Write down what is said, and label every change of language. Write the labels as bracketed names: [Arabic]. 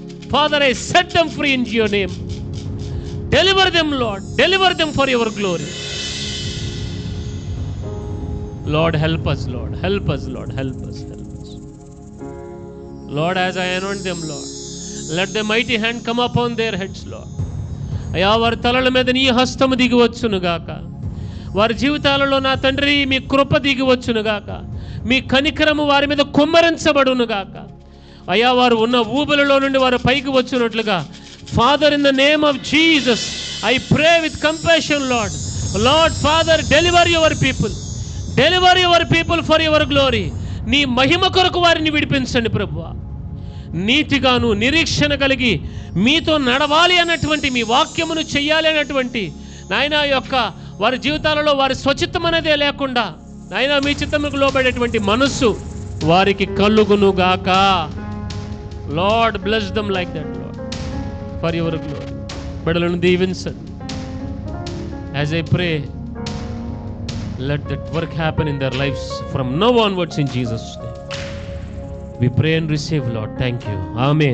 [English] Father, I set them free in your name. Deliver them, Lord. Deliver them for your glory. Lord, help us, Lord. Help us, Lord. Help us. Help us. Lord, as I anoint them, Lord, let the mighty hand come upon their heads, Lord. [Telugu] అయా వారి తలల మీద నీ హస్తము దిగి వచ్చునుగాక. వారి జీవితాలలో నా తండ్రి మీ కృప దిగి వచ్చునుగాక. మీ కనికరము వారి మీద కుమ్మరించబడునుగాక. అయా వారు ఉన్న ఊబులలో నుండి వారు పైకి వచ్చినట్లుగా [English] Father, in the name of Jesus I pray with compassion Lord. Lord Father, deliver your people, deliver your people for your glory. [Telugu] నీ మహిమ కొరకు వారిని విడిపించండి ప్రభువా. నీతిగాను నిరీక్షణ కలిగి మీతో నడవాలి అన్నటువంటి, మీ వాక్యమును చెయ్యాలి అన్నటువంటి నాయన యొక్క వారి జీవితాలలో వారి స్వచిత్తం అనేదే లేకుండా నాయన మీ చిత్తముకు లోబడేటువంటి మనస్సు వారికి కలుగునుగాక. [English] Lord bless them like that Lord for your glory. [Telugu] బిడ్డలను దీవించండి. [English] As I pray, let that work happen in their lives from now onwards in Jesus' name. We pray and receive, Lord. Thank you. Amen.